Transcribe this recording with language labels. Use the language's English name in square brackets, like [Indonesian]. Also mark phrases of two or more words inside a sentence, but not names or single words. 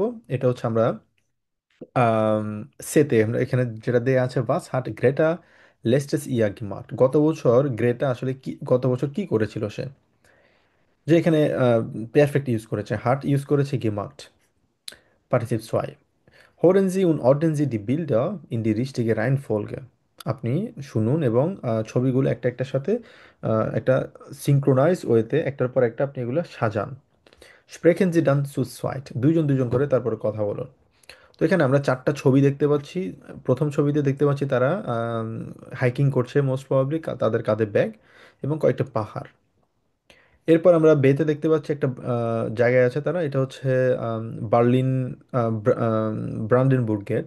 [Bangla] এটা হচ্ছে আমরা আম, সেতে আমরা এখানে যেটা দেয়া আছে, [German] Was hat Greta letztes Jahr gemacht. [Bangla] গত বছর গ্রেটা আসলে কি, গত বছর কি করেছিল সে, যে এখানে পারফেক্ট ইউজ করেছে, হার্ট ইউজ করেছে গিমার্ট, [German] Partizip zwei. Hören Sie und ordnen Sie die Bilder in die richtige Reihenfolge। [Bangla] আপনি শুনুন এবং ছবিগুলো একটা একটার সাথে একটা সিঙ্ক্রোনাইজ ওয়েতে একটার পর একটা আপনি এগুলো সাজান। [German] Sprechen Sie dann zu zweit। [Bangla] দুইজন দুইজন করে তারপরে কথা বলুন। তো এখানে আমরা চারটা ছবি দেখতে পাচ্ছি। প্রথম ছবিতে দেখতে পাচ্ছি তারা হাইকিং করছে, [English] most probably [Bangla] তাদের কাঁধে ব্যাগ এবং কয়েকটা পাহাড়। এরপর আমরা বেতে দেখতে পাচ্ছি একটা জায়গায় আছে তারা, এটা হচ্ছে বার্লিন ব্রান্ডেনবুর্গ গেট।